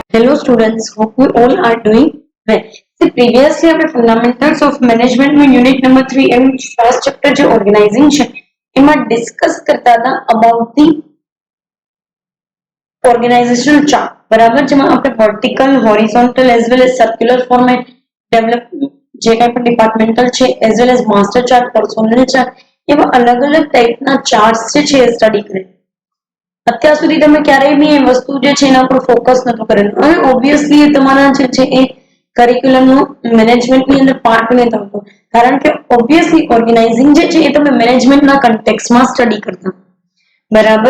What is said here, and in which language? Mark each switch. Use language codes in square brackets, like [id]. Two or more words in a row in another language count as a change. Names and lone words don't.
[en] Hello students, hope you all are doing well. So previously આપણે fundamentals of management में unit number 3 એમ first chapter જે organizing [gu] છે એમાં [en] discuss [gu] કરતા હતા [en] about the organizational chart [gu] બરાબર જેમાં આપણે [en] vertical, horizontal as well as circular format develop [gu] જે કાંઈ પણ [en] departmental છે as well as master chart, personnel chart [gu] એવા અલગ-અલગ ટાઈપના [en] charts [gu] જે છે એ સ્ટડી કરે. અત્યાર સુધી તમે ક્યારેય બી એ વસ્તુ જે છે એના પર ફોકસ નતું કરેલું અને ઓબ્વિયસલી એ તમારા જે છે એ કરિક્યુલમનો મેનેજમેન્ટની અંદર પાર્ટ નથી થતો કારણ કે ઓબ્વિયસલી ઓર્ગેનાઇઝિંગ જે છે એ તમે મેનેજમેન્ટના કન્ટેક્સમાં સ્ટડી કરતા બરાબર.